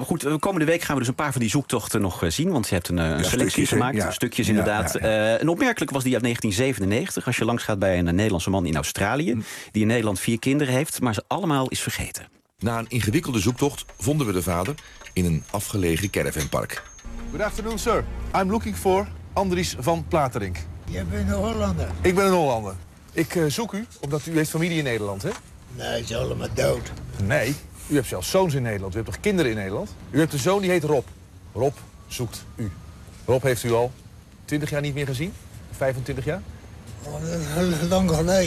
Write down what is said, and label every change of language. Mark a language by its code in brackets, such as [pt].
[nl] Goed, komende week gaan we dus een paar van die zoektochten nog zien, want je hebt een selectie gemaakt, stukjes inderdaad. Een opmerkelijk was die uit 1997, als je langsgaat bij een Nederlandse man in Australië, die in Nederland 4 kinderen heeft, maar ze allemaal is vergeten. Na een ingewikkelde zoektocht vonden we de vader in een afgelegen caravanpark. [en] Good afternoon, sir. I'm looking for Andries van Platerink. [nl] Jij bent een Hollander. Ik ben een Hollander. Ik zoek u, omdat u heeft familie in Nederland, hè? Nee, ze zijn allemaal dood. Nee, u hebt zelfs zoons in Nederland. U hebt toch kinderen in Nederland? U hebt een zoon die heet Rob. Rob zoekt u. Rob heeft u al 20 jaar niet meer gezien? 25 jaar? Oh, dat is lang geleden.